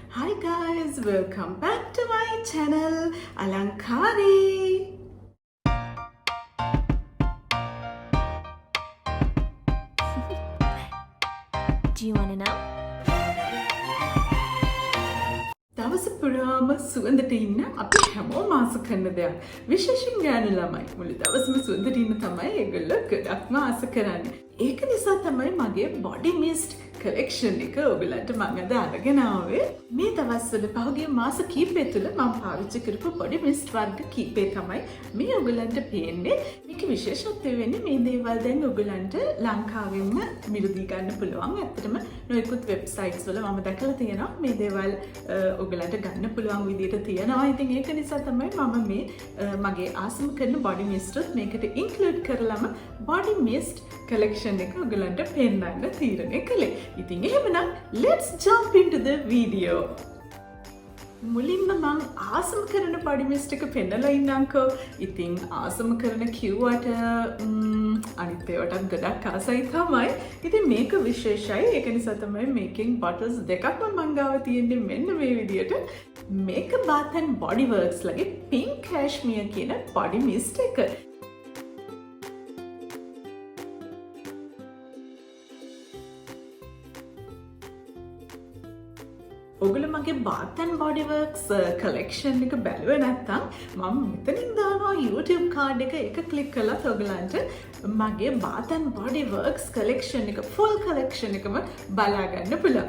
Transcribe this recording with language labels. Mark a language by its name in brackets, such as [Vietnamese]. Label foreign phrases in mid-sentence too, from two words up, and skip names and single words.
[English] Hi guys, welcome back to my channel Alankari. Do you want to know? [Sinhala] දවස පුරාම සුවඳට ඉන්න අපි හැමෝම ආස කරන දෙයක්. විශේෂයෙන් ගෑනු ළමයි මුළු දවසම සුවඳට ඉන්න තමයි ඒගොල්ලෝ ගොඩක්ම ආස කරන්නේ. ඒක නිසා තමයි මගේ [English] body mist collection [Sinhala] එක ඔයගලන්ට මම අද අරගෙන ආවේ. මේ දවස්වල පහුගිය මාස කිහිපය තුළ මම පාවිච්චි කරපු [English] body mist [Sinhala] වර්ග කිහිපය තමයි මේ ඔයගලන්ට පේන්නේ. මේකේ විශේෂත්වය වෙන්නේ මේ දේවල් දැන් ඔයගලන්ට ලංකාවෙන්ම මිලදී ගන්න පුළුවන්. ඇත්තටම නොයෙකුත් වෙබ්සයිට්ස් වල මම දැකලා තියෙනවා මේ දේවල් ඔයගලන්ට ගන්න පුළුවන් විදිහට තියෙනවා. ඉතින් ඒක නිසා තමයි මම මේ මගේ ආසම කරන [English] body mist [Sinhala] උත් මේකට include කරලම [English] body mist collection [Sinhala] එක ඔයගලන්ට පෙන්නන්න තීරණය කළේ. ඉතින් එහෙමනම් [English] let's jump into the video. [Sinhala] මුලින්ම මං ආසම කරන [English] body mist [Sinhala] එක පෙන්නලා ඉන්නම්කෝ. ඉතින් ආසම කරන කිව්වට අනිත් ඒවාටත් ගොඩක් ආසයි තමයි. ඉතින් මේක විශේෂයි. ඒක නිසා තමයි මේකෙන් bottles දෙකක්ම මං ගාව තියෙන්නේ මෙන්න මේ විදියට. මේක Bath and Body Works ලගේ pink cashmere කියන [English] body mist [Sinhala] එක. ඔගොල්ලෝ මගේ Bath and Body Works collection එක බැලුවේ නැත්නම් මම මෙතනින් දානවා YouTube card එක ක්ලික් කළා ඔයගලන්ට මගේ Bath and Body Works collection එක [English] full collection [Sinhala] එකම බලා ගන්න පුළුවන්.